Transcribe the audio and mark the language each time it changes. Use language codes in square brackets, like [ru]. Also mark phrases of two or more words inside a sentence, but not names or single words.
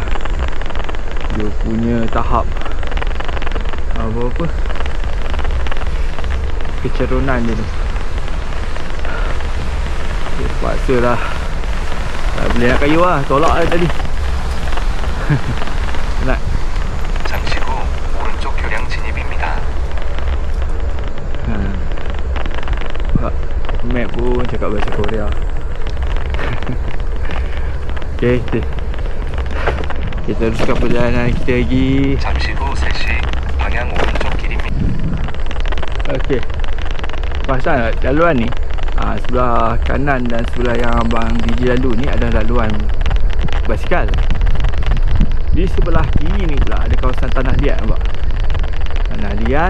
[ms] Dia punya tahap apa kecerunan dia tu. Terpaksa lah. Tak boleh nak kayu lah. Tolak lah tadi. Nak. [ko] 잠시 후 오른쪽 교량 진입입니다. [ms] Map pun cakap bahasa Korea. Okay, kita teruskan perjalanan kita lagi. [ko] 잠시 후 3시 방향 오른쪽 길입니다. [ms] Okay, pasal laluan ni sebelah kanan dan sebelah yang abang DJ lalu ni adalah laluan basikal. Di sebelah kiri ni pula ada kawasan tanah liat, nampak? Tanah liat.